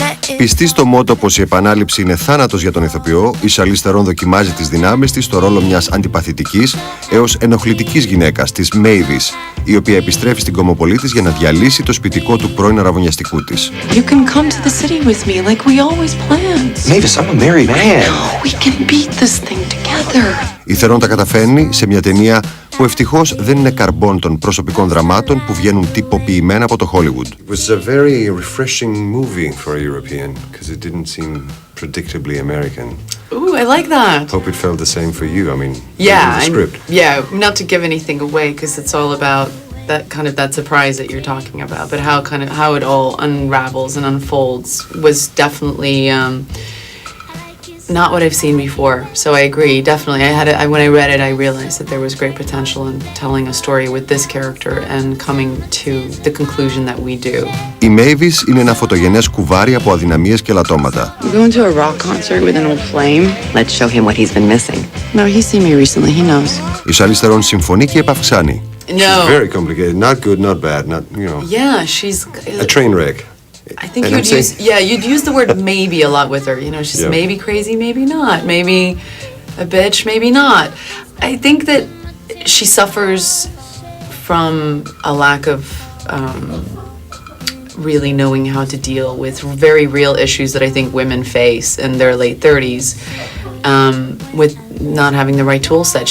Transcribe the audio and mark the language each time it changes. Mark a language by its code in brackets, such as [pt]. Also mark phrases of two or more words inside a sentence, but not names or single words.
[el] Πιστή στο μότο πως η επανάληψη είναι θάνατος για τον ηθοποιό, η σαρλιζ Θερον δοκιμάζει τις δυνάμεις της στο ρόλο μιας αντιπαθητικής έως ενοχλητικής γυναίκας, της Mavis, η οποία επιστρέφει στην Κομοπολή της για να διαλύσει το σπιτικό του πρώην αραβωνιαστικού της. [en] You can come to the city with me like we always planned. Mavis, I'm a married man. We can beat this thing together. [el] Η Θερον τα καταφέρνει σε μια ταινία που ευτυχώς δεν είναι καρμπών των προσωπικών δραμάτων που βγαίνουν τυποποιημένα από το Hollywood. [en] It was a very refreshing movie for a European because it didn't seem predictably American. Ooh, I like that. Hope it felt the same for you. I mean, Yeah, the script. not to give anything away because it's all about that surprise that you're talking about, but how it all unravels and unfolds was definitely not what I've seen before. So I agree, definitely. When I read it, I realized that there was great potential in telling a story with this character and coming to the conclusion that we do. [el] Η Mavis είναι ένα φωτογενές κουβάρι από αδυναμίες και λατώματα. [en] We're going to a rock concert with an old flame. Let's show him what he's been missing. No, he's seen me recently. He knows. [el] Η σαρλιζ Θερον συμφωνεί και επαυξάνει. [en] No. She's very complicated. Not good, not bad. Not, you know. Yeah, she's A train wreck. I think you'd use the word maybe a lot with her. You know, she's maybe crazy, maybe not. Maybe a bitch, maybe not. I think that she suffers from a lack of really knowing how to deal with very real issues that I think women face in their late 30s with not having the right tool set.